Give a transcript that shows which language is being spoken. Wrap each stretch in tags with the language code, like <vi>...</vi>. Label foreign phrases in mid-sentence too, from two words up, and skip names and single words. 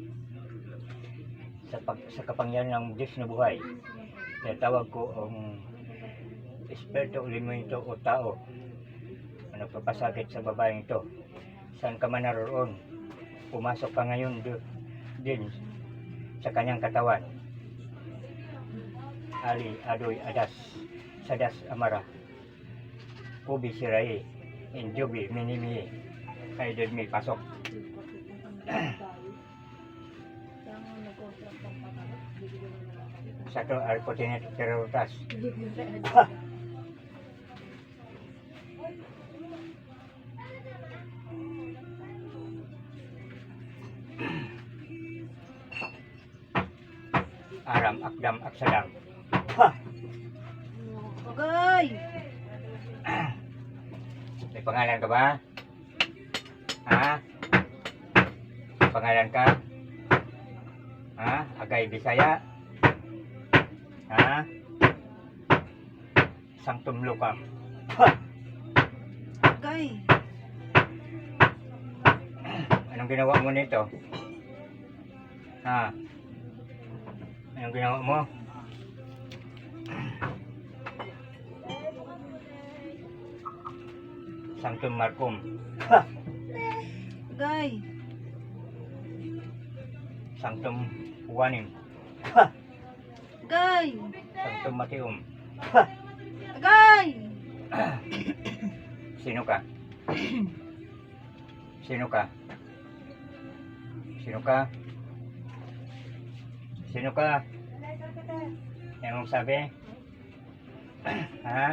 <tl>Sa kapangyarihan ng Diyos na buhay, tinatawag ko ang Espiritu o Elemento o tao na nagpapasakit sa babaeng ito. Saan ka man naroon, pumasok ka ngayon din sa kanyang katawan. Ali, Adoy, Adas, Sadas, Amara, Ubi, Sirai, Injubi, Minimi, Kaidodmi, pasok. Satu Arpotinet Terotas. Aram, Akdam, Aksadam. Okay. May pangalan ka ba? Ha? May pangalan ka? Ha? Agay Bisaya? Ha?</tl> <la>Sanctum Lucam.</la> <tl>Okay. Anong ginawa mo nito? Ha? Anong ginawa mo?</tl> <la>Sanctum Marcum.</la> <tl>Okay.</tl> <la>Sanctum Juanim.</la> <tl>Okay.</tl> <la>Sanctum Mateum.</la> <tl>Okay. Sino ka? Sino ka? Sino ka? Sino ka? Ayaw mong sabi? Ha?</tl>